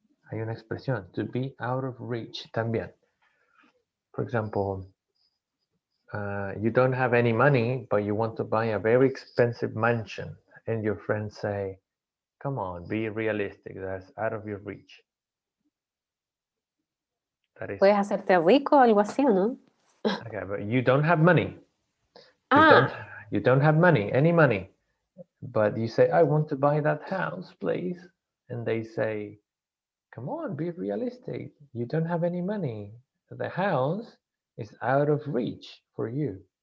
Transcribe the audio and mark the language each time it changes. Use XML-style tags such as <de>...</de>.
<es>Hay una expresión,</es> <en>to be out of reach</en> <es>también.</es> <en>For example, you don't have any money, but you want to buy a very expensive mansion, and your friends say, come on, be realistic, that's out of your reach. That is,</en> <es>¿puedes hacerte rico o algo así o no?</es> <en>okay, but you don't have money. You don't have money, any money. But you say, I want to buy that house, please. And they say, come on, be realistic. You don't have any money. The house is out of reach for you.</en>